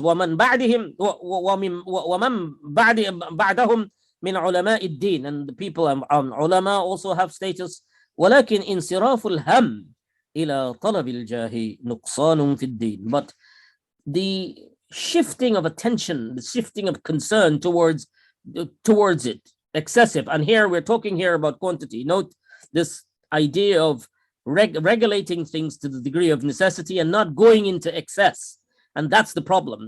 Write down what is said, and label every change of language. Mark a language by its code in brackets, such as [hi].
[ar] ومن بعدهم ومن بعدهم من علماء الدين, [en] and the people ulama also have status. [ar] ولكن انصراف الهم إلى طلب الجاه نقصان في الدين. [en] But the shifting of attention, the shifting of concern towards it, excessive. And here we're talking here about quantity. Note this idea of regulating things to the degree of necessity and not going into excess. And that's the problem.